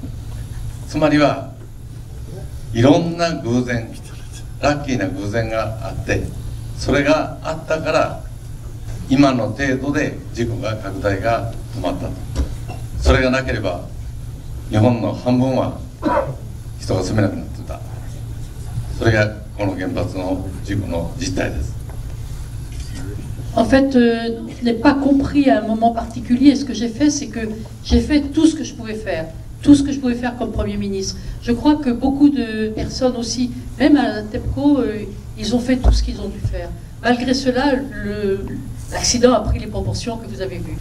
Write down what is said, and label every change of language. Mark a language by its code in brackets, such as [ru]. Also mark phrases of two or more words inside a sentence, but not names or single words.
[ja] つまりはいろんな偶然、ラッキーな偶然があって、それがあったから今の程度で事故が拡大が止まったと。それがなければ日本の半分は人が住めなくなっていた。それがこの原発の事故の実態です。 [fr] En fait, je n'ai pas compris à un moment particulier. Ce que j'ai fait, c'est que j'ai fait tout ce que je pouvais faire. Tout ce que je pouvais faire comme Premier ministre. Je crois que beaucoup de personnes aussi, même à TEPCO, ils ont fait tout ce qu'ils ont dû faire. Malgré cela, l'accident a pris les proportions que vous avez vues.